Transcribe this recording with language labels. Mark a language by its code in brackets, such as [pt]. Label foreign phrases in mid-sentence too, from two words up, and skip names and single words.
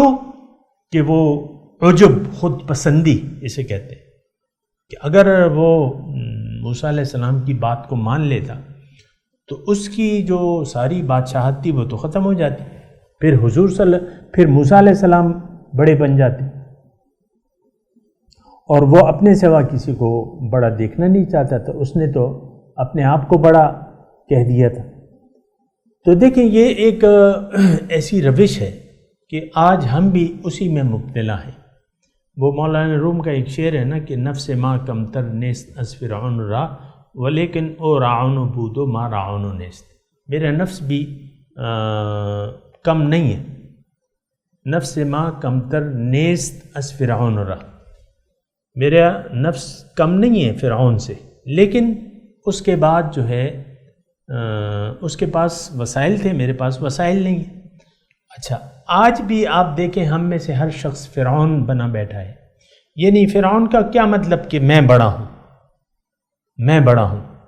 [ur] کہ وہ عجب، خود پسندی اسے کہتے ہیں، کہ اگر وہ موسیٰ علیہ السلام کی بات کو مان لیتا تو اس کی جو ساری بادشاہت تھی وہ تو ختم ہو جاتی، پھر موسیٰ علیہ السلام بڑے بن جاتے، اور وہ اپنے سوا کسی کو بڑا دیکھنا نہیں چاہتا تھا، اس نے تو اپنے آپ کو بڑا کہہ دیا تھا۔ تو دیکھیں یہ ایک ایسی روش ہے کہ آج ہم بھی اسی میں مبتلا ہیں۔ وہ مولانا روم کا ایک شعر ہے نا [fa] کہ نفس ما کم تر نیست از فرعون را ولیکن او راعون بودو ما راعون نیست، [ur] میرا نفس بھی کم نہیں ہے، [fa] نفس ما کم تر نیست از فرعون را، [ur] میرا نفس کم نہیں ہے فرعون سے، لیکن اس کے بعد جو ہے اس کے پاس وسائل تھے، میرے پاس وسائل نہیں ہیں۔ اچھا آج بھی آپ دیکھیں ہم میں سے ہر شخص فرعون بنا بیٹھا ہے، یعنی فرعون کا کیا مطلب کہ میں بڑا ہوں، میں بڑا ہوں۔